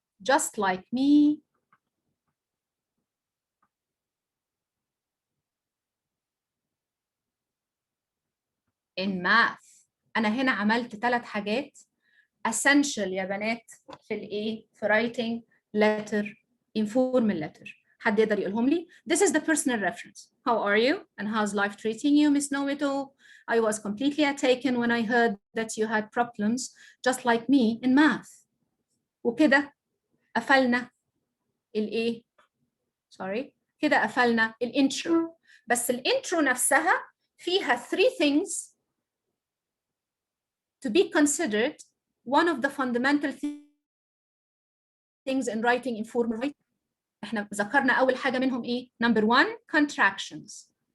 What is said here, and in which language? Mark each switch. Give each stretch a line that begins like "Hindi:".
English: just like me in math.
Arabic: أنا هنا عملت 3 حاجات essential يا بنات في الإيه؟ في
English: writing letter, informal letter.
Arabic: حد يقدر يقولهم لي؟
English: This is the personal reference. How are you? And how's life treating you, Miss Know It All? I was completely taken when I heard that you had problems just like me in math.
Arabic: وكده قفلنا الإيه؟ Sorry. كده قفلنا الانترو. بس الانترو نفسها فيها
English: 3 things to be considered one of the fundamental things in writing informal writing.
Arabic: احنا ذكرنا أول حاجة منهم إيه؟
English: Number 1, contractions.